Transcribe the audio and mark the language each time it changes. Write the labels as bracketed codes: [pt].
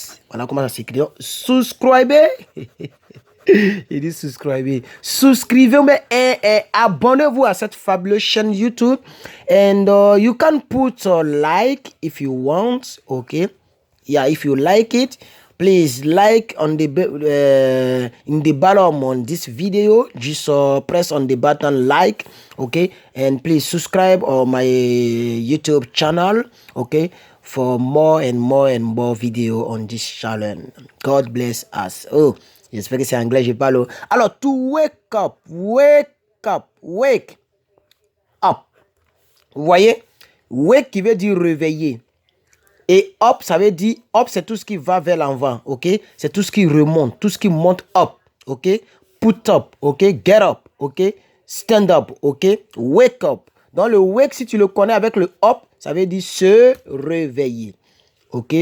[fr] Voilà comment ça s'écrit. Subscribez. Il dit subscribez. Souscrivez, mais abonnez-vous à cette fabuleuse chaîne YouTube. [en] And you can put a like if you want, okay? Yeah, if you like it. Please like on the in the bottom on this video. Just press on the button like, okay, and please subscribe on my YouTube channel, okay, for more and more video on this channel. God bless us. [fr] Oh, j'espère que c'est anglais, je parle. [en] Alors, to wake up, wake up, wake up. [fr] Vous voyez, wake qui veut dire réveiller. Et up, ça veut dire, up, c'est tout ce qui va vers l'avant, ok? C'est tout ce qui remonte, tout ce qui monte up, ok? [en] Put up, ok? Get up, ok? Stand up, ok? Wake up. [fr] Donc, le wake, si tu le connais avec le up, ça veut dire se réveiller, ok?